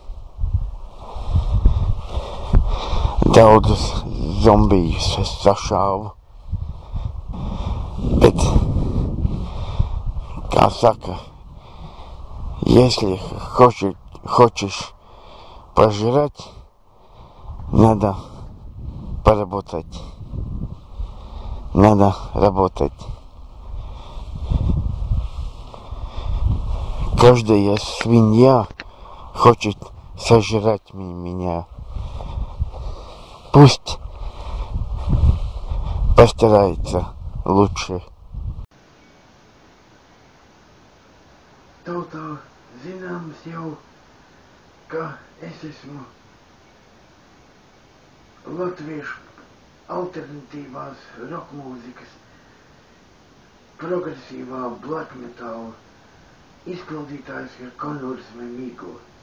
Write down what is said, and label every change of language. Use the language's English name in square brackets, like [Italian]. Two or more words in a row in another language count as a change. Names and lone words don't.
[Latvian] Daudzus zombijus es sašāvu. Bet, kā saka, [Russian] если хочешь пожрать, надо поработать. Надо работать. Каждая свинья хочет сожрать меня. Пусть постарается лучше. [Latvian] Tautā zināms jau, ka es esmu latviešu alternatīvās rokmūzikas, progresīvā [English] black metal [Latvian] izpildītājs ir Konors Memigo.